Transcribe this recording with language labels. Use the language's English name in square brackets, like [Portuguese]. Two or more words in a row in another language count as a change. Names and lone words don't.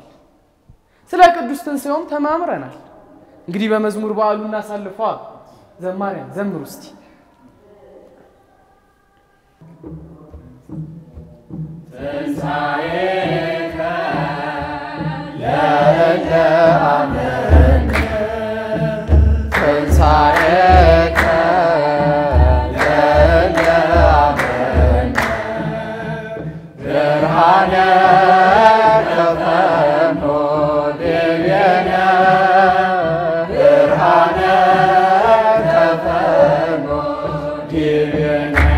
[Amharic] ስለ ቅዱስ ትንሣኤውም ተማምረናል። እንግዲህ በመዝሙር በዓሉ እናሳልፈዋ። ዘማሪያን ዘምሩ እስቲ። [Geez] ትንሣኤከ ለእለ አመንከ ትንሣኤከ ለእለ አመንከ ብርሃነ ከፈኖ ዲቤነ ብርሃነ ከፈኖ ዲቤነ